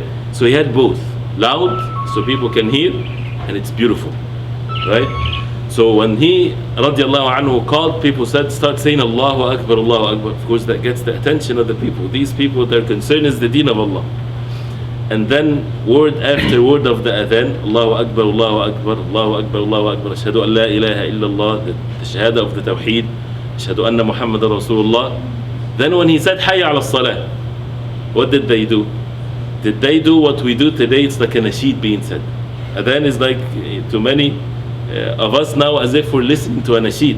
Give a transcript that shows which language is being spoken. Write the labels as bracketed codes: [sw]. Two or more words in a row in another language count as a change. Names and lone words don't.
[en] So he had both, loud so people can hear, and it's beautiful, right? So when he [ar] رضي الله عنه [en] called, people said, start saying [ar] الله أكبر، الله أكبر. [en] Of course that gets the attention of the people. These people, their concern is the deen of Allah. And then word after word of the adhan, [ar] الله أكبر، الله أكبر، الله أكبر، الله أكبر، أشهد أن لا إله إلا الله, [en] the shahada of the tawheed, [ar] أشهد أن محمدا رسول الله. [en] Then when he said [ar] حي على الصلاة, [en] what did they do? Did they do what we do today? It's like a nasheed being said. Adhan is like, to many of us now, as if we're listening to a nasheed.